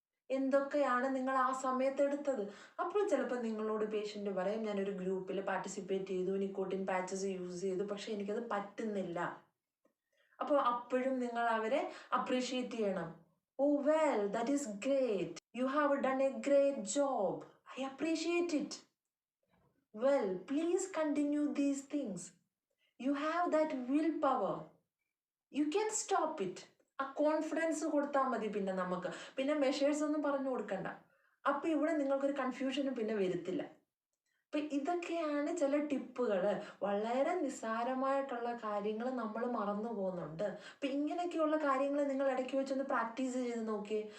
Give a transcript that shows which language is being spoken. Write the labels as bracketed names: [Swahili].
[Malayalam] എന്തൊക്കെയാണ് നിങ്ങൾ ആ സമയത്ത് എടുത്തത്? അപ്പോൾ ചിലപ്പോൾ നിങ്ങളോട് പേഷ്യൻ്റ് പറയും, ഞാനൊരു ഗ്രൂപ്പിൽ പാർട്ടിസിപ്പേറ്റ് ചെയ്തു, നിക്കോട്ടിൻ പാച്ചസ് യൂസ് ചെയ്തു, പക്ഷെ എനിക്കത് പറ്റുന്നില്ല. അപ്പോൾ അപ്പോഴും നിങ്ങൾ അവരെ അപ്രീഷിയേറ്റ് ചെയ്യണം. [English] Oh well, that is great, you have done a great job, I appreciate it. Well, please continue these things. You have that willpower. You can stop it. [Malayalam] ആ കോൺഫിഡൻസ് കൊടുത്താൽ മതി. പിന്നെ നമുക്ക് പിന്നെ മെഷേഴ്സ് ഒന്നും പറഞ്ഞു കൊടുക്കണ്ട. അപ്പം ഇവിടെ നിങ്ങൾക്കൊരു കൺഫ്യൂഷനും പിന്നെ വരുത്തില്ല. അപ്പം ഇതൊക്കെയാണ് ചില ടിപ്പുകൾ. വളരെ നിസ്സാരമായിട്ടുള്ള കാര്യങ്ങൾ നമ്മൾ മറന്നു പോകുന്നുണ്ട്. അപ്പം ഇങ്ങനെയൊക്കെയുള്ള കാര്യങ്ങൾ നിങ്ങൾ ഇടയ്ക്ക് വെച്ചൊന്ന് പ്രാക്ടീസ് ചെയ്ത് നോക്കിയേ.